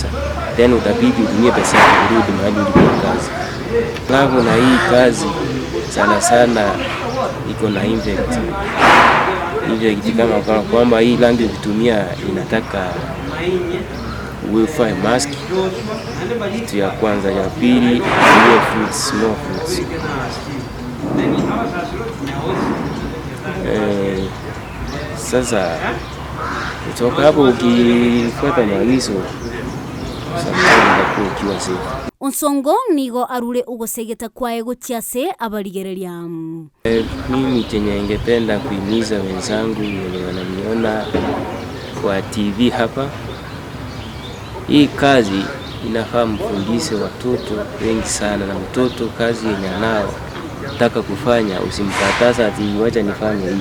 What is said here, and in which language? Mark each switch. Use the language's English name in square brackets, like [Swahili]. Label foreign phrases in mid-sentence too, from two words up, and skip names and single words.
[Swahili] Tena utabidi utumie pesa yako kurudi mahali ulikuwa kazi. Ngapo na hii kazi sana iko na impact. Impact kama kwamba hii rangi ukitumia inataka uvae mask. Kitu ya kwanza, ya pili ni fruits, [English] small fruits. [Swahili] Sasa kutoka hapo ukifuata maagizo sasa ukiwa safe. [Gusii] Onsongo nigo arure ugosegeta kwae gochiase abarigereria. [Swahili] Mimi chenye ningependa kuhimiza wenzangu wenye wananiona kwa TV hapa, hii kazi inafaa mfundishe watoto wengi sana, na mtoto kazi yenye anao nataka kufanya usimkataza ati wacha nifanye hii.